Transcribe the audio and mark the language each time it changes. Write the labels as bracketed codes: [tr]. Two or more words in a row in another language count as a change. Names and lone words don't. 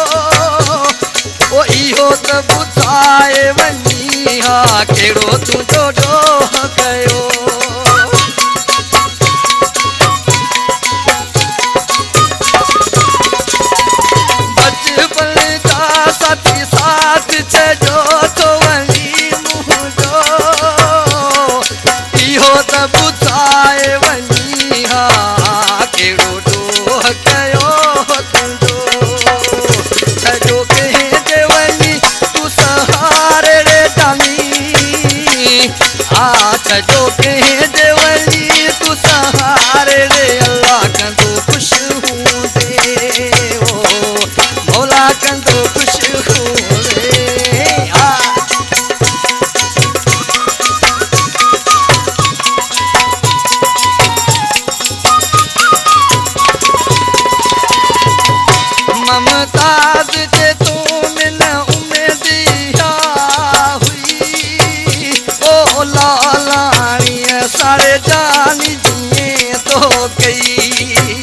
[sd] ओ इहो त ॿुधाए वञी हा कहिड़ो तुंहिंजो ॾोह कयो [hi] बचपन का साथी [sd] साथ छॾो थो वञी मुंहिंजो इहो त ॿुधाए वञी कहिड़ो ॾोह कयो तुंहिंजो छॾो कंहिंजे वञी तूं सहारे रे डाली छॾो कंहिंजे वञी तूं सहारे रे अल्लाह कंदो ख़ुशि हूंदे ओ मौला कंदो ख़ुशि हूंदे ममताज जे तूं न उमेदिया हुई ओ लालाणीअ साड़े जानी जीअं तो कई